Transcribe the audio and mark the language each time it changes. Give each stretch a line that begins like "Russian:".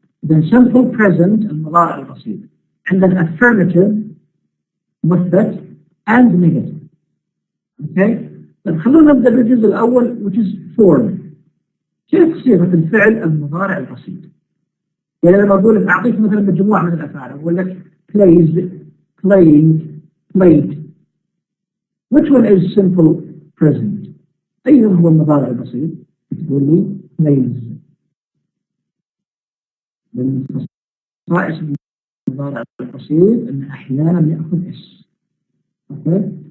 Arabic: إذن simple present المضارع البسيط، عندنا affirmative مثبت and negative. أوكي. طيب خلونا نبدأ بالجزء الأول
English: which is form.
Arabic: كيف صيغة الفعل المضارع البسيط؟ يعني لما أقول لك أعطيك مثلا مجموعة من الأفعال، أقول لك plays، playing، played.
English: Which one is simple present؟
Arabic: أيضا هو المضارع البسيط. تقول لي plays. من خصائص المضارع البسيط أن أحيانا يأخذ اس. أوكي.